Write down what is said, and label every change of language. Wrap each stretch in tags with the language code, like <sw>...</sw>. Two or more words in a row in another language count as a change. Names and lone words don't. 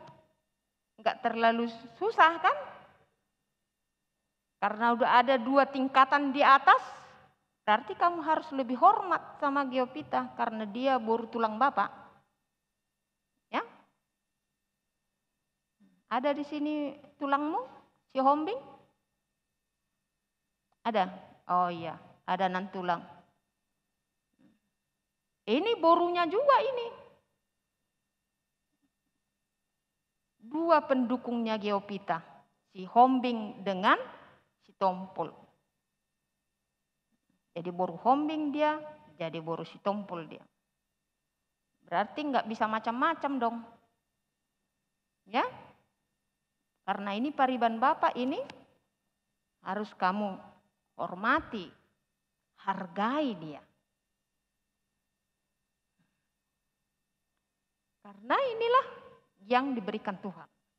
<id>Enggak terlalu susah kan? Karena udah ada 2 tingkatan di atas. Berarti kamu harus lebih hormat sama Geovita karena dia baru tulang bapak. Ya? Ada di sini tulangmu, si hombing? Ada? Oh iya, ada nan tulang. Ini borunya juga ini. 2 pendukungnya Geovita, si hombing dengan si tompul. Jadi boru hombing dia, jadi boru si tompul dia. Berarti nggak bisa macam-macam dong. Ya, karena ini pariban Bapak ini harus kamu hormati, hargai dia. Karena inilah yang diberikan Tuhan.</id>